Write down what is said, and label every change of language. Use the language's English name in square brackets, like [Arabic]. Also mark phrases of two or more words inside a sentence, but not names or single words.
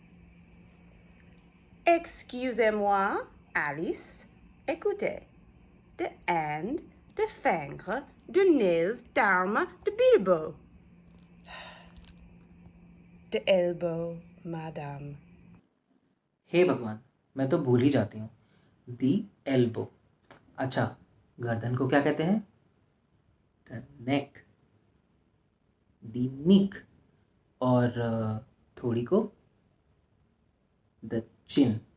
[French] Excusez-moi, Alice. Écoutez. [English] De hand, de finger, de nails, d'arm, de bilbo. De elbow, madame. [Hindi] हे भगवान, मैं तो भूल ही जाती हूँ. [English] the elbow. [Hindi] अच्छा, गर्दन को क्या कहते हैं? [English] The neck. The neck. [Hindi] और थोड़ी को? [English] the chin.